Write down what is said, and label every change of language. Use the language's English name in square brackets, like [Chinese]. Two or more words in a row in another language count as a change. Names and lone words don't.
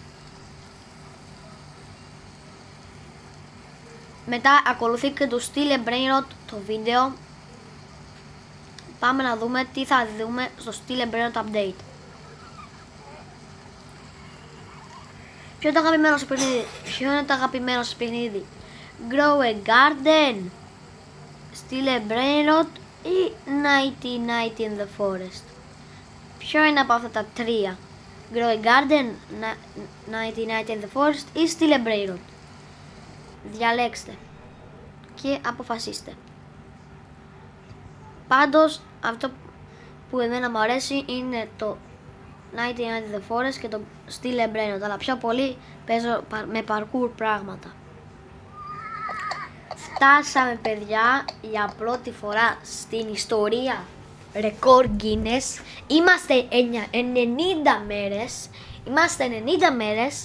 [Greek] Μετά ακολουθεί και το Steel Brainrot το βίντεο. Πάμε να δούμε τι θα δούμε στο Steel Brainrot update. Ποιο είναι το αγαπημένο σας παιχνίδι? Ποιο είναι το αγαπημένο σας παιχνίδι? Grow a Garden, Steel Brainrot ή 90 in the Forest? Ποιο είναι από αυτά τα τρία? Grow a Garden, 90 in the Forest ή Steel Brainrot? Διαλέξτε και αποφασίστε. Πάντως αυτό που εμένα μου αρέσει είναι το 90 in the Forest και το Steel Brainrot, αλλά πιο πολύ παίζω με parkour πράγματα. Φτάσαμε, παιδιά, για πρώτη φορά στην ιστορία ρεκόρ Guinness. Είμαστε 90 μέρες. Είμαστε 90 μέρες.